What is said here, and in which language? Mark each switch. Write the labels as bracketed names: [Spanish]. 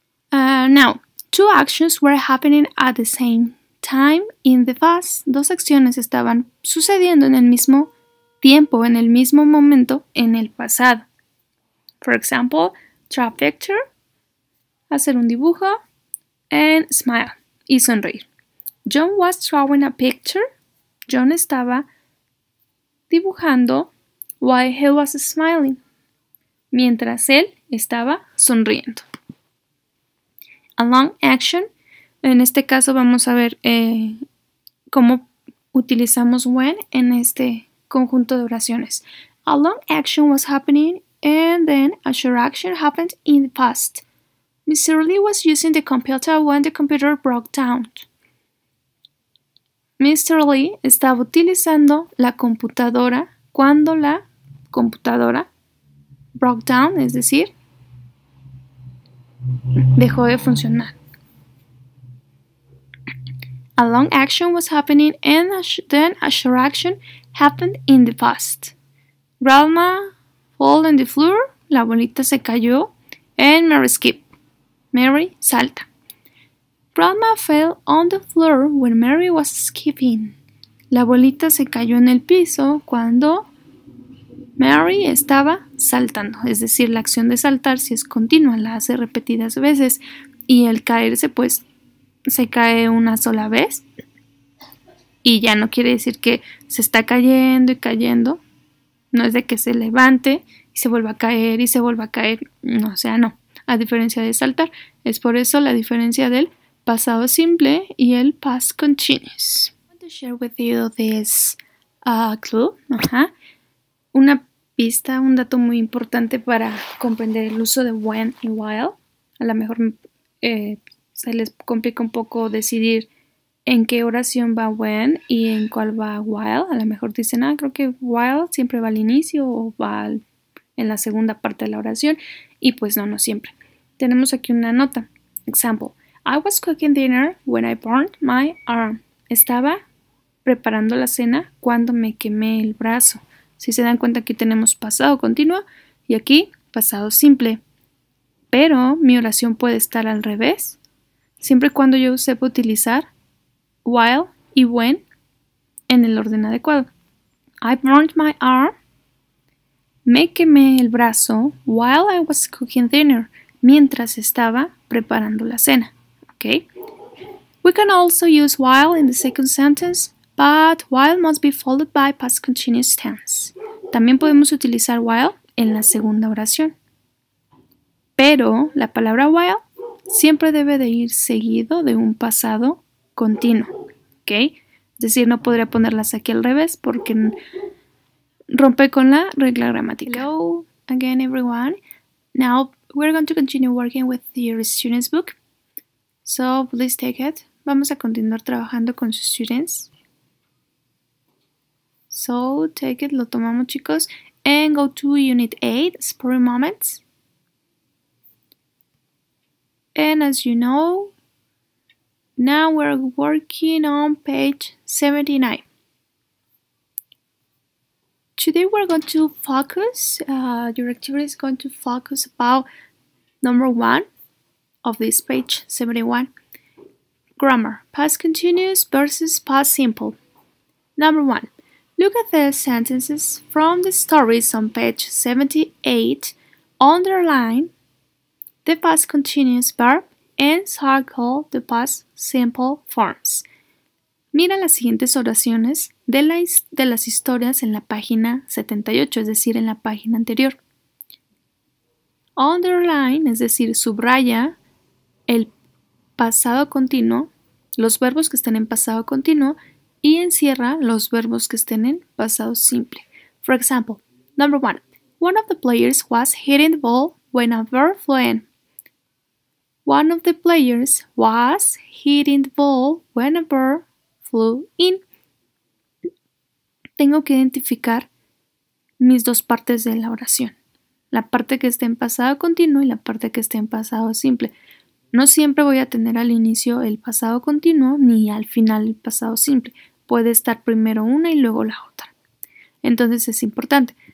[English] Now, two actions were happening at the same time in the past. [Spanish] Dos acciones estaban sucediendo en el mismo tiempo, en el mismo momento, en el pasado. [English] For example, draw a picture, [Spanish] hacer un dibujo, [English] and smile, [Spanish] y sonreír. [English] John was drawing a picture. [Spanish] John estaba dibujando [English] while he was smiling, [Spanish] mientras él estaba sonriendo. [English] A long action, [Spanish] en este caso vamos a ver cómo utilizamos when en este conjunto de oraciones. [English] A long action was happening and then a short action happened in the past. Mr. Lee was using the computer when the computer broke down. Mr. [Spanish] Lee estaba utilizando la computadora cuando la computadora [English] broke down, [Spanish] es decir, dejó de funcionar. [English] A long action was happening and then a short action happened in the past. Grandma fell on the floor, [Spanish] la abuelita se cayó, [English] and Mary skipped. [Spanish] Mary salta. [English] Grandma fell on the floor when Mary was skipping. [Spanish] La abuelita se cayó en el piso cuando Mary estaba saltando. Es decir, la acción de saltar, si es continua, la hace repetidas veces. Y el caerse, pues, se cae una sola vez. Y ya no quiere decir que se está cayendo y cayendo. No es de que se levante y se vuelva a caer y se vuelva a caer. No, o sea, no. A diferencia de saltar. Es por eso la diferencia del pasado simple y el past continuous. [English] I want to share with you this clue. [Spanish] Una pista, un dato muy importante para comprender el uso de when y while. A lo mejor se les complica un poco decidir en qué oración va when y en cuál va while. A lo mejor dicen, creo que while siempre va al inicio o va en la segunda parte de la oración. Y pues no siempre. Tenemos aquí una nota. Example. [English] I was cooking dinner when I burned my arm. [Spanish] Estaba preparando la cena cuando me quemé el brazo. Si se dan cuenta, aquí tenemos pasado continuo y aquí pasado simple. Pero mi oración puede estar al revés, siempre y cuando yo sepa utilizar while y when en el orden adecuado. [English] I burned my arm. [Spanish] Me quemé el brazo [English] while I was cooking dinner. [Spanish] Mientras estaba preparando la cena. [English] Okay. We can also use while in the second sentence, but while must be followed by past continuous tense. [Spanish] También podemos utilizar while en la segunda oración. Pero la palabra while siempre debe de ir seguido de un pasado continuo. ¿Okay? Es decir, no podría ponerlas aquí al revés porque rompe con la regla gramatical. [English] Hello again, everyone. Now we're going to continue working with your students book. So please take it. [Spanish] Vamos a continuar trabajando con sus students. [English] So take it, [Spanish] lo tomamos, chicos. [English] And go to Unit 8, Spur Moments. And as you know, now we're working on page 79. Today we're going to focus, your activity is going to focus about number 1 of this page 71. Grammar, past continuous versus past simple. Number 1. Look at the sentences from the stories on page 78. Underline the past continuous verb and circle the past simple forms. [Spanish] Mira las siguientes oraciones de las historias en la página 78, es decir, en la página anterior. Underline, es decir, subraya el pasado continuo, los verbos que estén en pasado continuo, y encierra los verbos que estén en pasado simple. [English] For example, number 1. One of the players was hitting the ball when a bird flew in. One of the players was hitting the ball when a bird flew in. [Spanish] Tengo que identificar mis dos partes de la oración. La parte que esté en pasado continuo y la parte que esté en pasado simple. No siempre voy a tener al inicio el pasado continuo ni al final el pasado simple. Puede estar primero una y luego la otra. Entonces es importante.